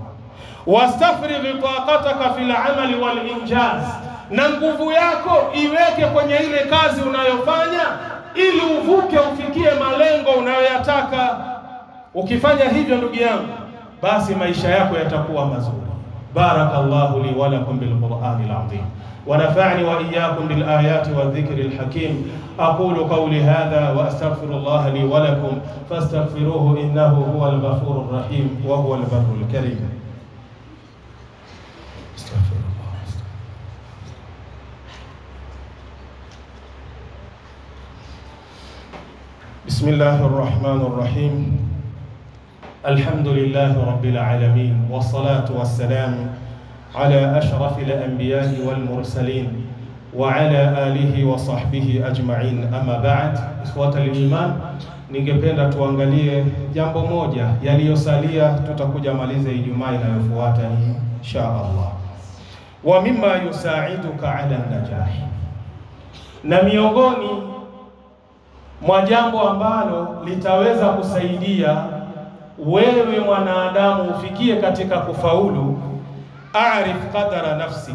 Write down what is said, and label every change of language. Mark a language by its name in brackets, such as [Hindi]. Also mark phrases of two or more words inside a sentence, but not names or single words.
[Arabic] واستفرغ طاقتك في العمل والإنجاز, [Swahili] na nguvu yako iweke kwenye ile kazi unayofanya ili uvuke ufikie malengo unayoyataka. Ukifanya hivyo ndugu yangu, basi maisha yako yatakuwa mazuri. [Arabic] بارك الله لي ولكم بالقرآن العظيم ونفعني وإياكم بالآيات والذكر الحكيم. أقول قولي هذا وأستغفر الله لي ولكم فاستغفروه إنه هو الغفور الرحيم وهو البر الكريم. بسم الله الرحمن الرحيم. الحمد لله رب العالمين، والصلاة والسلام على أشرف الأنبياء والمرسلين وعلى آله وصحبه أجمعين. أما بعد، إخوة الإيمان, [Swahili] ningependa tuangalie jambo moja yaliyosalia, tutakuja maliza Ijumaa inayofuata [Arabic] إن شاء الله. ومما يساعدك على النجاح, [Swahili] na miongoni mwa jambo ambalo litaweza kusaidia wewe mwanadamu ufikie katika kufaulu, [Arabic] اعرف قدر نفسك.